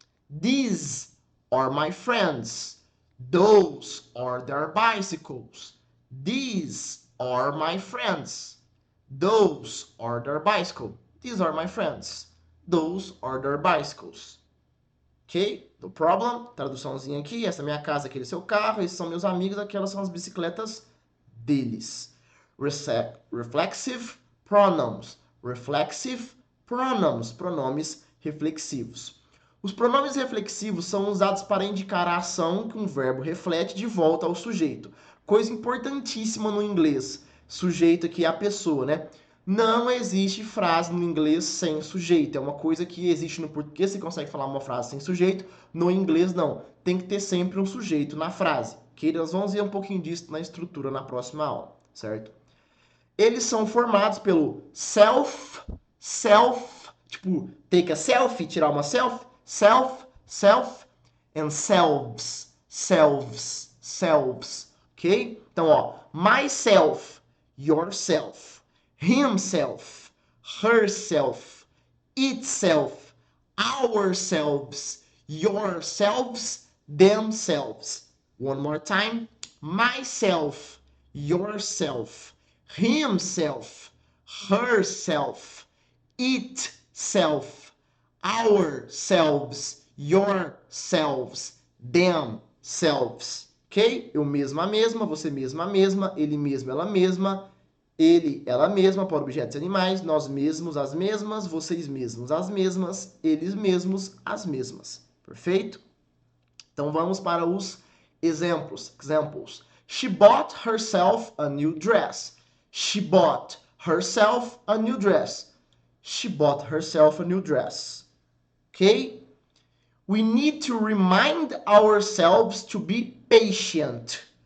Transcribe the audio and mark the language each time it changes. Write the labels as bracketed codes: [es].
[en] These are my friends. Those are their bicycles. These are my friends. Those are their bicycles. These are my friends. Those are their bicycles. [pt] Ok? [en] No problem. [pt] Traduçãozinha aqui. Essa é minha casa, aquele é seu carro. Esses são meus amigos, aquelas são as bicicletas deles. [en] Reflexive pronouns. Reflexive pronouns. [pt] Pronomes reflexivos. Os pronomes reflexivos são usados para indicar a ação que um verbo reflete de volta ao sujeito. Coisa importantíssima no inglês. Sujeito aqui é a pessoa, né? Não existe frase no inglês sem sujeito. É uma coisa que existe no português, você consegue falar uma frase sem sujeito. No inglês, não. Tem que ter sempre um sujeito na frase. Que nós vamos ver um pouquinho disso na estrutura na próxima aula, certo? Eles são formados pelo self, tipo, [en] take a selfie, [pt] tirar uma selfie, self, and selves, ok? Então, ó, [en] myself, yourself, himself, herself, itself, ourselves, yourselves, themselves. One more time. Myself, yourself, himself, herself, itself, ourselves, yourselves, themselves. Ok? [pt] Eu mesmo, a mesma, você mesma, a mesma, ele mesmo, ela mesma, ele, ela mesma, para objetos e animais, nós mesmos, as mesmas, vocês mesmos, as mesmas, eles mesmos, as mesmas. Perfeito? Então vamos para os exemplos. [en] Examples. She bought herself a new dress. She bought herself a new dress. She bought herself a new dress. Okay? We need to remind ourselves to be patient.